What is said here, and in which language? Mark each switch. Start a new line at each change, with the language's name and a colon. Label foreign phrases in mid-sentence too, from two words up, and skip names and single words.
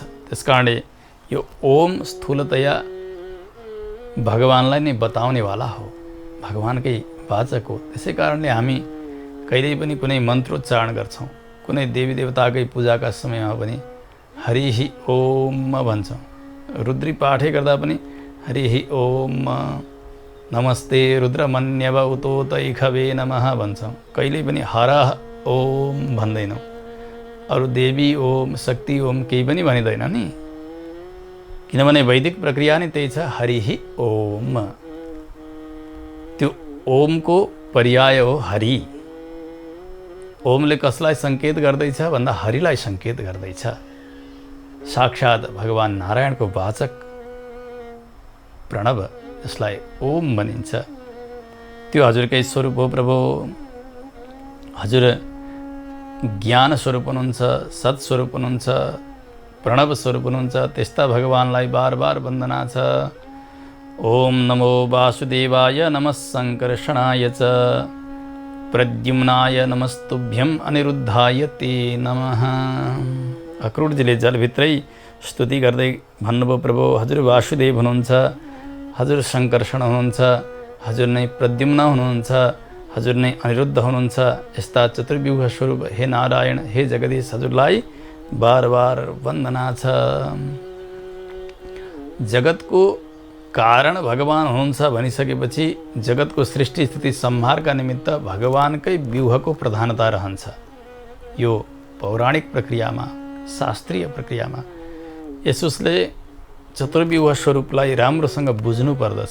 Nepali: त्यसकारणले यो ओम स्थूलतया भगवानलाई नै बताउनेवाला हो, भगवानकै वाचक हो। त्यसै कारणले हामी कहिल्यै पनि कुनै मन्त्रोच्चारण गर्छौँ, कुनै देवी देवताकै पूजाका समयमा पनि
Sanskrit: हरिहि ओम
Nepali: भन्छौँ। रुद्री पाठै गर्दा पनि
Sanskrit: हरिहि ओम नमस्ते रुद्रमन्यव उतोतैखवे नमः भन्छौँ।
Nepali: कहिल्यै पनि हर ओम भन्दैनौँ। अरू देवी ओम शक्ति ओम केही पनि भनिँदैन नि, किनभने वैदिक प्रक्रिया नै त्यही छ,
Sanskrit: हरिहि ओम।
Nepali: त्यो ओमको पर्याय हो हरि। ओमले कसलाई सङ्केत गर्दैछ भन्दा हरिलाई सङ्केत गर्दैछ। साक्षात् भगवान् नारायणको वाचक प्रणव, यसलाई ओम भनिन्छ। त्यो हजुरकै स्वरूप हो प्रभु। हजुर ज्ञान स्वरूप हुनुहुन्छ, सत्स्वरूप हुनुहुन्छ, प्रणव स्वरूप हुनुहुन्छ। त्यस्ता भगवान्लाई बार बार वन्दना छ।
Sanskrit: ओम नमो वासुदेवाय नमः सङ्कर्षणाय च प्रद्युम्नाय नमस्तुभ्यम अनिरुद्धाय ते नमः।
Nepali: अक्रूरजीले जलभित्रै स्तुति गर्दै भन्नुभयो, प्रभु हजुर वासुदेव हुनुहुन्छ, हजुर सङ्कर्षण हुनुहुन्छ, हजुर नै प्रद्युम्न हुनुहुन्छ, हजुर नै अनिरुद्ध हुनुहुन्छ। यस्ता चतुर्व्यूह स्वरूप हे नारायण, हे जगदीश, हजुरलाई बार बार वन्दना छ। जगतको कारण भगवान हुनुहुन्छ भनिसकेपछि जगतको सृष्टि स्थिति संहारका निमित्त भगवानकै व्यूहको प्रधानता रहन्छ। यो पौराणिक प्रक्रियामा, शास्त्रीय प्रक्रियामा यसुसले चतुर्व्यूह स्वरूपलाई राम्रोसँग बुझ्नु पर्दछ।